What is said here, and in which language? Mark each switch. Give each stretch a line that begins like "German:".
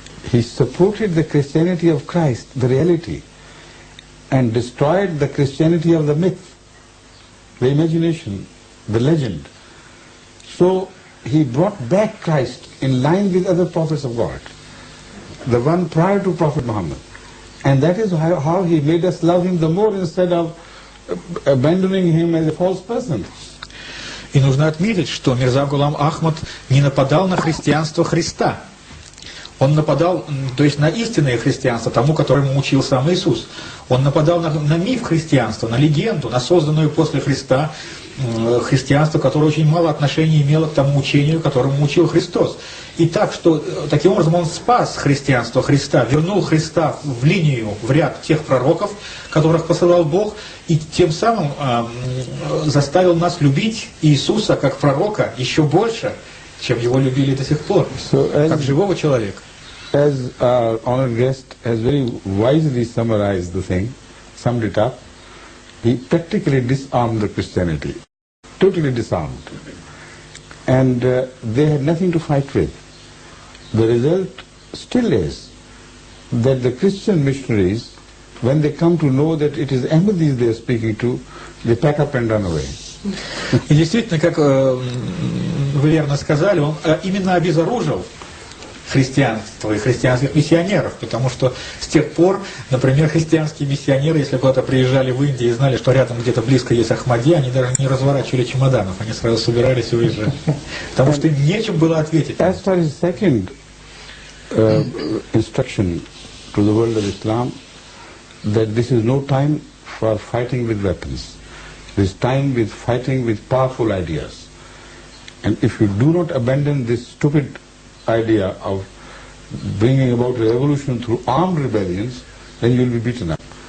English: He supported the Christianity of Christ, the reality, and destroyed the Christianity of the myth, the imagination, the legend. So he brought back Christ in line with other prophets of God, the one prior to Prophet Muhammad. And that is how he made us love him the more instead of abandoning him as a false person.
Russian: И нужно отметить, что Мирза Гулам Ахмад не нападал на христианство Христа. Он нападал, то есть на истинное христианство, тому, которому учил сам Иисус. Он нападал на миф христианства, на легенду, на созданную после Христа христианство, которое очень мало отношения имело к тому учению, которому учил Христос. И так, что таким образом он спас христианство Христа, вернул Христа в линию, в ряд тех пророков, которых посылал Бог, и тем самым заставил нас любить Иисуса как пророка еще больше, чем его любили до сих пор, как живого человека.
English: As our honored guest has very wisely summarized the thing, summed it up, he practically disarmed the Christianity, totally disarmed. And they had nothing to fight with. The result still is that the Christian missionaries, when they come to know that it is Ahmadis they are speaking to, they pack up and run away.
Russian: И действительно, как вы верно сказали, он именно обезоружил христианство и христианских миссионеров, потому что с тех пор, например, христианские миссионеры, если куда-то приезжали в Индию и знали, что рядом где-то близко есть Ахмади, они даже не разворачивали чемоданов, они сразу собирались и уезжали, потому что им нечем было ответить.
English: As for his second instruction to the world of Islam, that this is no time for fighting with weapons. This time with fighting with powerful ideas. And if you do not abandon this stupid idea of bringing about a revolution through armed rebellions, then you will be beaten up.